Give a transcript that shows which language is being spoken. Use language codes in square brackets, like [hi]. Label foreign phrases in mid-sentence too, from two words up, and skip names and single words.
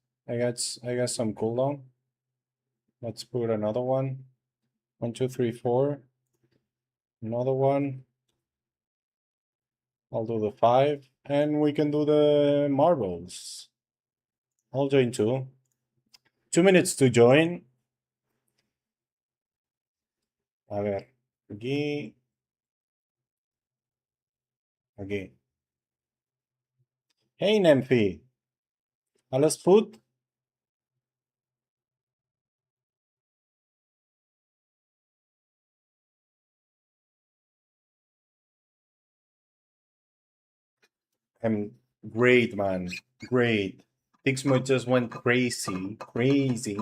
[en] I got some cooldown. Let's put another one. 1, 2, 3, 4. Another one. I'll do the 5. And we can do the marbles. I'll join too. 2 minutes to join. [es] A ver. Aquí. Aquí. [en] Hey, Nymphy. [nl] Alles goed? [en] I'm great, man. Great. Tixmo just went crazy. Crazy.